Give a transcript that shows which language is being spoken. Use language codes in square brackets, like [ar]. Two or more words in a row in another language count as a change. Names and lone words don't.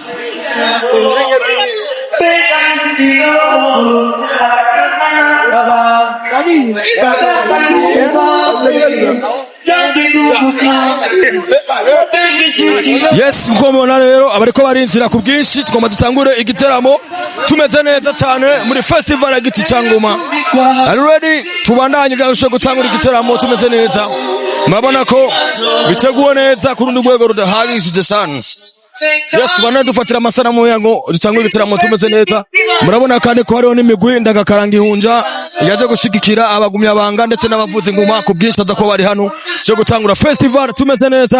[rn] Yes, mko mubona rero abariko barinjira ku bwinshi, tugomba dutangure igiteramo tumeze neza cyane muri festival ya Giti ca Ngoma. [en] Are you ready? [rn] Tubandanye gashobora gutangura igiteramo tumeze neza. Murabona ko biteguwe neza ku rundi rwego rudahagije sana. Yes, bana dufatira amasanamu yango dutangura igiteramo tumeze neza. Murabona kandi ko hariho n'imigwi ndagakaranga ihunja yaje gushigikira abagumyabanga ndetse n'abavuzi ngoma ku bwinshi badako bari hano cyo gutangura festival tumeze neza.